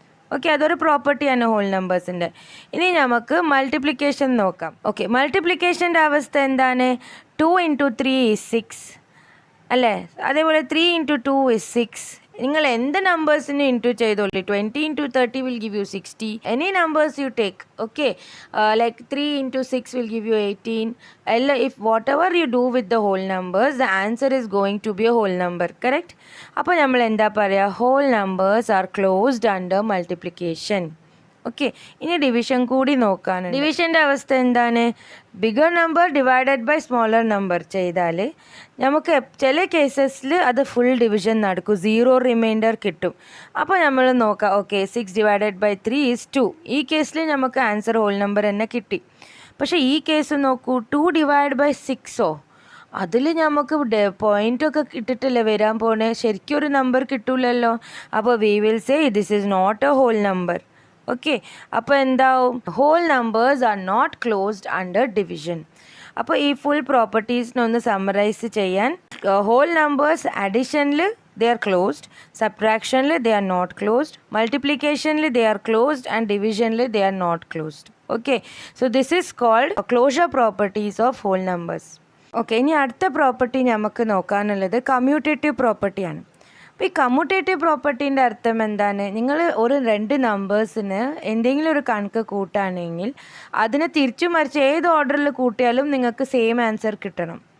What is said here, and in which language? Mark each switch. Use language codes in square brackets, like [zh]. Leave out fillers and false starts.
[ml] Okay, അതൊരു പ്രോപ്പർട്ടിയാണ് whole നമ്പേഴ്സിൻ്റെ. ഇനി നമുക്ക് മൾട്ടിപ്ലിക്കേഷൻ നോക്കാം. ഓക്കെ, മൾട്ടിപ്ലിക്കേഷൻ്റെ അവസ്ഥ എന്താണ്? 2 × 3 = 6 അല്ലേ? അതേപോലെ 3 × 2 = 6. നിങ്ങൾ എന്ത് നമ്പേഴ്സിന് ഇൻറ്റു ചെയ്തോളൂ. [en] 20 × 30 will give you 60. Any numbers you take, okay, like 3 × 6 will give you 18. If whatever you do with the whole numbers, the answer is going to be a whole number, correct? [ml] അപ്പോൾ നമ്മൾ എന്താ പറയുക? [en] whole numbers are closed under multiplication. [ml] Okay, ഇനി division കൂടി നോക്കാനുണ്ട്. ഡിവിഷൻ്റെ അവസ്ഥ എന്താണ്? Bigger number divided by smaller number ചെയ്താൽ നമുക്ക് ചില കേസസിൽ അത് ഫുൾ ഡിവിഷൻ നടക്കും, 0 റിമൈൻഡർ കിട്ടും. അപ്പോൾ നമ്മൾ നോക്കാം. ഓക്കെ, 6 / 3 = 2. ഈ കേസിൽ നമുക്ക് ആൻസർ ഹോൾ നമ്പർ തന്നെ കിട്ടി. പക്ഷേ ഈ കേസ് നോക്കൂ. 2 / 6 അതിൽ നമുക്ക് പോയിൻ്റൊക്കെ ഇട്ടിട്ടല്ലേ വരാൻ പോണേ, ശരിക്കും ഒരു നമ്പർ കിട്ടൂലല്ലോ. [en] അപ്പോൾ we will say this is not a whole number. Okay, [ml] അപ്പോൾ എന്താവും? [en] Whole numbers are not closed under division. [ml] അപ്പോൾ ഈ ഫുൾ പ്രോപ്പർട്ടീസിനൊന്ന് സമ്മറൈസ് ചെയ്യാൻ, whole numbers അഡിഷനിൽ [en] they are closed, subtractionally they are not closed, multiplicationally they are closed, and divisionally they are not closed. Okay, so this is called closure properties of whole numbers. [ml] Okay, ഇനി അടുത്ത property നമുക്ക് നോക്കാനുള്ളത് commutative പ്രോപ്പർട്ടിയാണ്. അപ്പോൾ ഈ commutative പ്രോപ്പർട്ടീൻ്റെ അർത്ഥം എന്താണ്? നിങ്ങൾ ഒരു 2 നമ്പേഴ്സിന് എന്തെങ്കിലും ഒരു കണക്ക് കൂട്ടുകയാണെങ്കിൽ അതിനെ തിരിച്ചു മറിച്ച് ഏത് ഓർഡറിൽ കൂട്ടിയാലും നിങ്ങൾക്ക് സെയിം ആൻസർ കിട്ടണം.